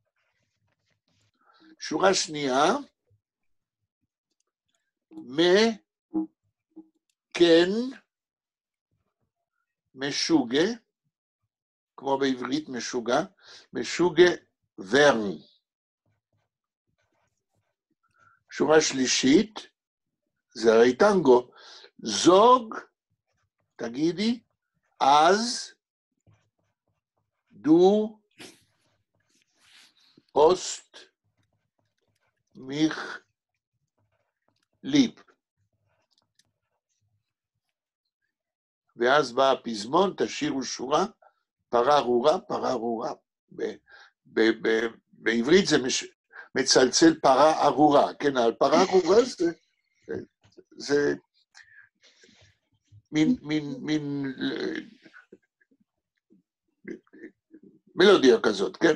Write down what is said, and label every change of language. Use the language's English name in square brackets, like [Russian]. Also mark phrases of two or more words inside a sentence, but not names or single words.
[Hebrew] שורה שנייה, כן, משוגע, כמו בעברית משוגע, [Yiddish] משוגע ורן. [Hebrew] שורה שלישית, זה הרי טנגו, זוג, תגידי, [Yiddish] אז דו הוסט מיך ליב. [Hebrew] ואז בא הפזמון, תשירו שורה, פררורה, פררורה. בעברית זה מצלצל פרה ארורה, כן, על פרה ארורה זה מין מלודיה כזאת, כן?